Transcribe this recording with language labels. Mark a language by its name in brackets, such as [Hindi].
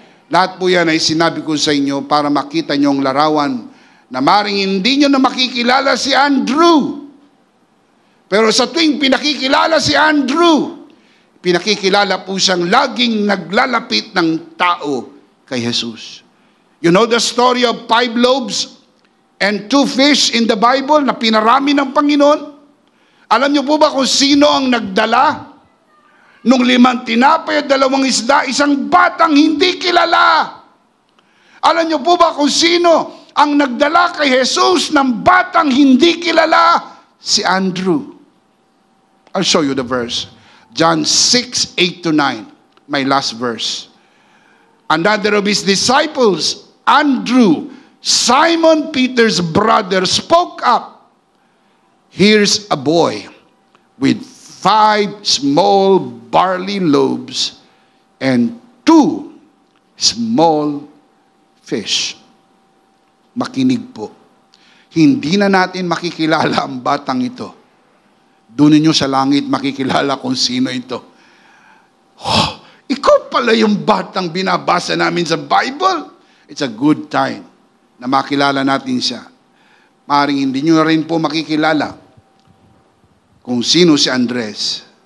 [Filipino] Lahat po yan ay sinabi ko sa inyo para makita niyo ang larawan na maring hindi niyo na makikilala si Andrew. Pero sa tuwing pinakikilala si Andrew, pinakikilala po siyang laging naglalapit ng tao kay Jesus. [English] You know the story of 5 loaves and 2 fish in the Bible [Filipino] na pinarami ng Panginoon? Alam niyo po ba kung sino ang nagdala nung 5 tinapay at 2 isda? Isang batang hindi kilala. Alam niyo po ba kung sino ang nagdala kay Jesus ng batang hindi kilala? [English] Si Andrew. I'll show you the verse. John 6:8-9. My last verse. Another of his disciples, Andrew, Simon Peter's brother, spoke up. Here's a boy with 5 small barley loaves and 2 small fish. [Filipino] Makinig po. Hindi na natin makikilala ang batang ito. Doon ninyo sa langit makikilala kung sino ito. Oh, ikaw pala yung batang binabasa namin sa Bible. [English] It's a good time [Filipino] na makilala natin siya. Maaaring hindi nyo rin po makikilala kung sino si Andres.